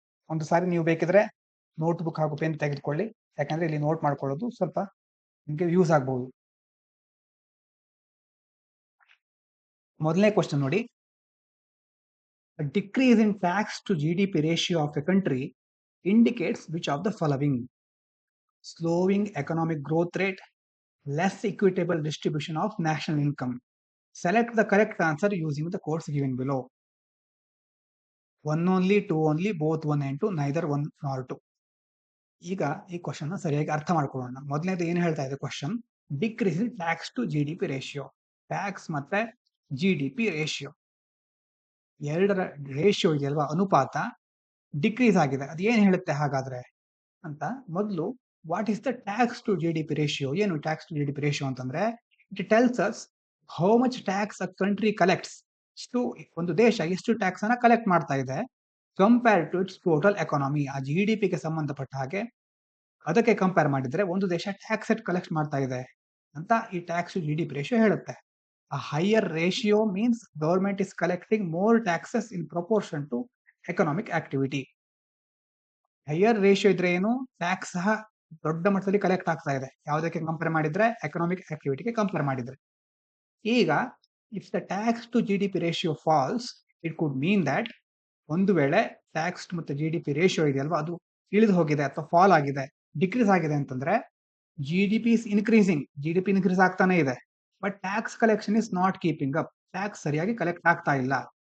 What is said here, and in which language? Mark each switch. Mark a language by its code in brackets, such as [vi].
[kn] ಒಂದು ಸಾರಿ ನೀವು ಬೇಕಿದ್ರೆ ನೋಟ್ಬುಕ್ ಹಾಗೂ ಪೆನ್ ತೆಗೆದುಕೊಳ್ಳಿ, ಯಾಕಂದ್ರೆ ಇಲ್ಲಿ ನೋಟ್ ಮಾಡ್ಕೊಳ್ಳೋದು ಸ್ವಲ್ಪ ನಿಮಗೆ ಯೂಸ್ ಆಗಬಹುದು. ಮೊದಲನೇ ಕ್ವಶನ್ ನೋಡಿ, [en] Decrease in tax to GDP ratio of a country indicates which of the following? Slowing economic growth rate, less equitable distribution of national income. Select the correct answer using the codes given below. 1 only, 2 only, both 1 and 2, neither 1 nor 2. [kn] ಈಗ ಈ question ಸರಿಯಾಗಿ ಅರ್ಥ ಮಾಡ್ಕೊಳ್ಳೋಣ. ಮೊದಲನೇದು ಏನು ಹೇಳ್ತಾ ಇದೆ question, [en] Decrease in tax to GDP ratio. [kn] Tax ಮತ್ತೆ GDP ರೇಷಿಯೋ ಎರಡರ ರೇಷಿಯೋ ಇದೆಯಲ್ವಾ, ಅನುಪಾತ ಡಿಕ್ರೀಸ್ ಆಗಿದೆ. ಅದು ಏನ್ ಹೇಳುತ್ತೆ ಹಾಗಾದ್ರೆ ಅಂತ, ಮೊದಲು [en] What is the tax to GDP ratio? ಏನು tax to GDP ratio ಅಂತಂದ್ರೆ, it tells us how much tax a country collects. [kn] ಒಂದು ದೇಶ ಎಷ್ಟು ಟ್ಯಾಕ್ಸ್ ಅನ್ನ ಕಲೆಕ್ಟ್ ಮಾಡ್ತಾ ಇದೆ [en] Compare to its total economy. [kn] ಆ GDPಗೆ ಸಂಬಂಧಪಟ್ಟ ಹಾಗೆ ಅದಕ್ಕೆ ಕಂಪೇರ್ ಮಾಡಿದ್ರೆ ಒಂದು ದೇಶ ಟ್ಯಾಕ್ಸ್ ಎಟ್ ಕಲೆಕ್ಟ್ ಮಾಡ್ತಾ ಇದೆ ಅಂತ ಈ ಟ್ಯಾಕ್ಸ್ ಟು GDP ರೇಷಿಯೋ ಹೇಳುತ್ತೆ. [en] A higher ratio means government is collecting more taxes in proportion to economic activity. [kn] Higher ratio ಇದ್ರೆ ಏನು, ಟ್ಯಾಕ್ಸ್ ಸಹ ದೊಡ್ಡ ಮಟ್ಟದಲ್ಲಿ ಕಲೆಕ್ಟ್ ಆಗ್ತಾ ಇದೆ. ಯಾವುದಕ್ಕೆ ಕಂಪೇರ್ ಮಾಡಿದ್ರೆ, ಎಕನಾಮಿಕ್ ಆಕ್ಟಿವಿಟಿಗೆ ಕಂಪೇರ್ ಮಾಡಿದ್ರೆ. ಈಗ [en] if the tax to GDP ratio falls, it could mean that [kn] ಒಂದು ವೇಳೆ ಟ್ಯಾಕ್ಸ್ ಮತ್ತೆ GDP ರೇಷಿಯೋ ಇದೆಯಲ್ವಾ ಅದು ಇಳಿದು ಹೋಗಿದೆ ಅಥವಾ ಫಾಲ್ ಆಗಿದೆ, ಡಿಕ್ರೀಸ್ ಆಗಿದೆ ಅಂತಂದ್ರೆ [en] GDP is increasing, [kn] GDP increase ಆಗ್ತಾನೆ ಇದೆ, [en] but tax collection is not keeping up, [kn] tax ಸರಿಯಾಗಿ ಕಲೆಕ್ಟ್ ಆಗ್ತಾ ಇಲ್ಲ.